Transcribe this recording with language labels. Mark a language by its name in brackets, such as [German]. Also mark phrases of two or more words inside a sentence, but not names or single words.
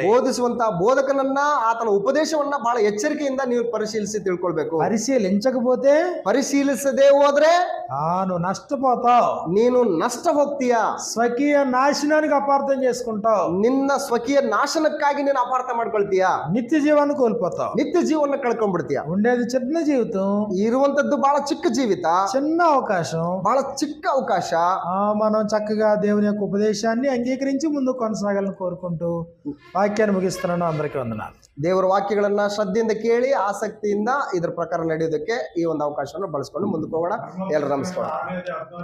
[Kannada] ಬೋಧಿಸುವಂತಹ ಬೋಧಕನನ್ನ ಆತನ ಉಪದೇಶವನ್ನ ಬಹಳ ಎಚ್ಚರಿಕೆಯಿಂದ ನೀವು ಪರಿಶೀಲಿಸಿ ತಿಳ್ಕೊಳ್ಬೇಕು. [Telugu] పరిశీలించకపోతే [Kannada] ಪರಿಶೀಲಿಸದೆ ಹೋದ್ರೆ [Telugu] నువ్వు నష్టపోతావు. [Kannada] ನೀನು ನಷ್ಟ ಹೋಗ್ತೀಯ. [Telugu] స్వకీయ నాశనానికి అపార్థం చేసుకుంటావు. [Kannada] ನಿನ್ನ ಸ್ವಕೀಯ ನಾಶನಕ್ಕಾಗಿ ನೀನು ಅಪಾರ್ಥ ಮಾಡ್ಕೊಳ್ತೀಯ. [Telugu] నిత్య జీవాన్ని కోల్పోతావు. [Kannada] ನಿತ್ಯ ಜೀವನ ಕಳ್ಕೊಂಡ್ಬಿಡ್ತೀಯ. [Telugu] ఉండేది చిన్న జీవితం, [Kannada] ಇರುವಂತದ್ದು ಬಹಳ ಚಿಕ್ಕ ಜೀವಿತ, [Telugu] చిన్న అవకాశం. [Kannada] ಬಹಳ ಚಿಕ್ಕ ಅವಕಾಶ. [Telugu] మనం చక్కగా దేవుని యొక్క ఉపదేశాన్ని అంగీకరించి ముందు కొనసాగాలని కోరుకుంటూ వాక్యాన్ని ముగిస్తున్నాను. అందరికీ వందనాలు. [Kannada] ದೇವರ ವಾಕ್ಯಗಳನ್ನ ಶ್ರದ್ಧೆಯಿಂದ ಕೇಳಿ ಆಸಕ್ತಿಯಿಂದ ಇದ್ರ ಪ್ರಕಾರ ನಡೆಯೋದಕ್ಕೆ ಈ ಒಂದು ಅವಕಾಶವನ್ನು ಬಳಸ್ಕೊಂಡು ಮುಂದಕ್ಕೆ ಹೋಗೋಣ. ಎಲ್ಲರೂ ನಮಸ್ಕಾರ.